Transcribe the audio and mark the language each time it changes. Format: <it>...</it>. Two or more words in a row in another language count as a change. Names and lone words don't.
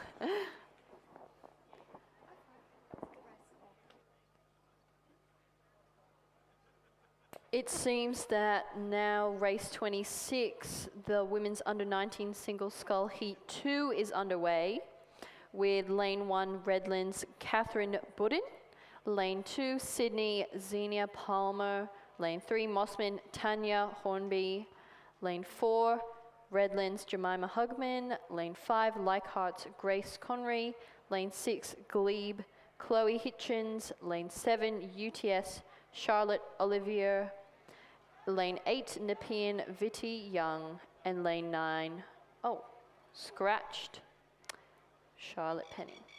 <en>It seems that now race 26, the women's under 19 single scull Heat 2 is underway, with lane 1 Redlands Catherine Budden, lane 2 Sydney Xenia Palmer, lane 3 Mossman Tanya Hornby, lane 4 Redlands Jemima Hugman, lane 5 Leichhardt Grace Conry, lane 6 Glebe Chloe Hitchens, lane 7 UTS Charlotte Olivier, lane 8 Nepean Vitti Young, and lane 9, scratched, Charlotte Penny.</en>